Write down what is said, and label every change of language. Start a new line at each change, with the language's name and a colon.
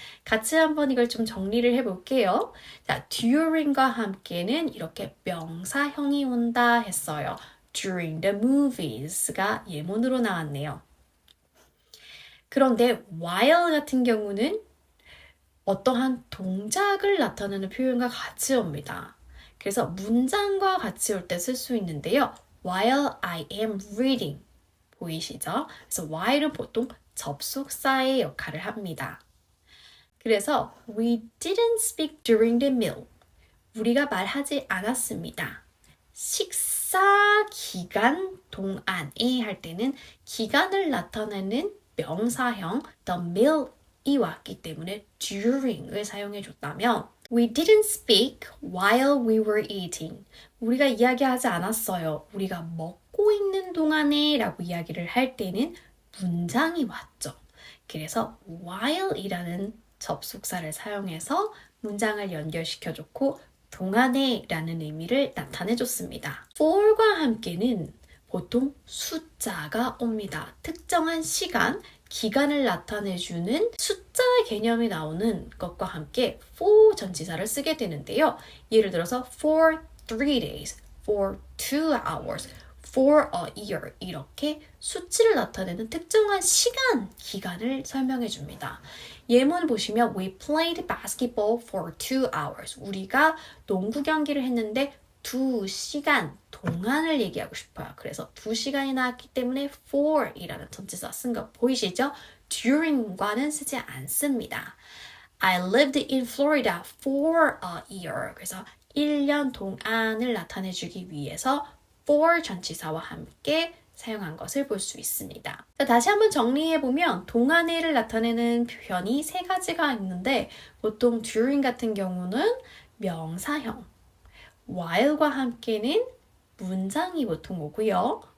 Korean: 같이 한번 이걸 좀 정리를 해볼게요. 자, during과 함께는 이렇게 명사형이 온다 했어요.
English: During the movies가
Korean: 예문으로 나왔네요. 그런데 while 같은 경우는 어떠한 동작을 나타내는 표현과 같이 옵니다. 그래서 문장과 같이 올 때 쓸 수 있는데요.
English: While I am reading
Korean: 보이시죠? 그래서 while은 보통 접속사의 역할을 합니다.
English: 그래서 we didn't speak during the meal.
Korean: 우리가 말하지 않았습니다. 식사 기간 동안에 할 때는 기간을 나타내는 명사형 the meal이 왔기 때문에 during을 사용해 줬다면
English: We didn't speak while we were eating.
Korean: 우리가 이야기하지 않았어요. 우리가 먹고 있는 동안에 라고 이야기를 할 때는 문장이 왔죠. 그래서 while이라는 접속사를 사용해서 문장을 연결시켜줬고 동안에 라는 의미를 나타내줬습니다. for과 함께는 보통 숫자가 옵니다. 특정한 시간, 기간을 나타내주는 숫자의 개념이 나오는 것과 함께 for 전치사를 쓰게 되는데요. 예를 들어서
English: for 3 days, for 2 hours, for a year
Korean: 이렇게 수치를 나타내는 특정한 시간, 기간을 설명해 줍니다. 예문 보시면
English: We played basketball for 2 hours.
Korean: 우리가 농구 경기를 했는데 2시간 동안을 얘기하고 싶어요. 그래서 2시간이 나왔기 때문에 for이라는 전치사 쓴 거 보이시죠? during과는 쓰지 않습니다.
English: I lived in Florida for a year.
Korean: 그래서 1년 동안을 나타내주기 위해서 for 전치사와 함께 사용한 것을 볼 수 있습니다. 자, 다시 한번 정리해보면 동안에를 나타내는 표현이 세 가지가 있는데 보통 during 같은 경우는 명사형, while과 함께는 문장이 보통 오고요.